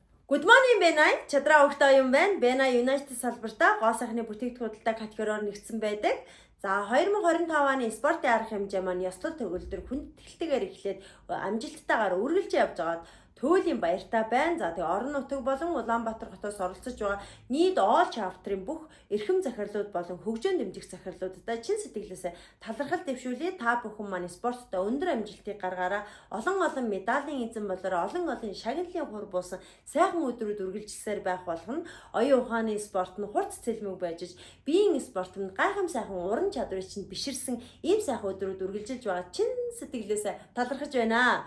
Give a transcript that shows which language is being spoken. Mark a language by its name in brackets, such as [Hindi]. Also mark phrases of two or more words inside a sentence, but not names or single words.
[English] Good morning Benay. [Mongolian] Чадраа өгтөө юм байна. Benay United салбартаа гоо сайхны бүтээгдэхүүнтэй категориор нэгдсэн байдаг. За 2025 оны спортын арга хэмжээ маань ёслол төгөлдөр хүндэтгэлтэйгээр эхлээд амжилттайгаар үргэлж явж байгаад Төөлийн баяртай байна. За тэгээ орон нутаг болон Улаанбаатар хотоос оролцож байгаа нийт [English] all chapter- [Mongolian] ын бүх эрхэм захирлууд болон хөгжөөнд дэмжих захирлуудтай чин сэтгэлээсээ талархал дэвшүүлээ. Та бүхэн маань спорттой өндөр амжилтыг гаргаараа олон медалийн эзэн болороо олон шагналын хур буусан сайхан өдрүүд үргэлжилсээр байх болгоно. Оюун ухааны спорт нь хурц цэлмэг байж биеийн спорт нь гайхам сайхан уран чадварыг чинь биширсэн ийм сайхан өдрүүд үргэлжилж байгаа чин сэтгэлээсээ талархаж байна.